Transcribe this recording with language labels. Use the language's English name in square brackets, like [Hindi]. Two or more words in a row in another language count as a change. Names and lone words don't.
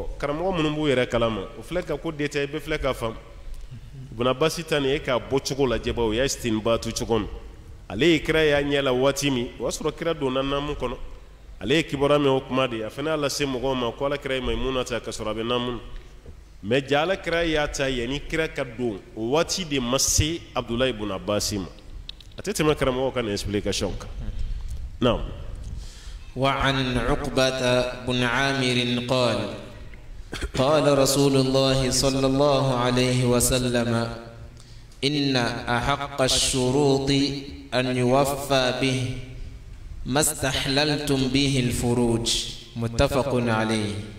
[Bambara] karamɔgɔ minnu b'u yɛrɛ kalama o filɛ ka ko détail bɛɛ filɛ k'a faamu Ibn Abbas ta nin e k'a bɔ cogo lajɛ bawo o y'a istinbatu cogo min ale ye kira y'a ɲɛ la waati min o y'a sɔrɔ kira donna naamu kɔnɔ ale ye kibaruya mɛn o kuma de a fana y'a lase mɔgɔw ma ko alakira ye Maimuna ta ka sɔrɔ a bɛ naamu na mais ja alakira y'a ta yanni kira ka don o waati de ma se Abdulayi ibn Abbas ma a tɛ tɛmɛ karamɔgɔw ka nin explication kan naam. [Arabic] وعن عقبة بن عامر قال قال رسول الله صلى الله عليه وسلم إن أحق الشروط أن يوفى به ما استحللتم به الفروج متفق عليه.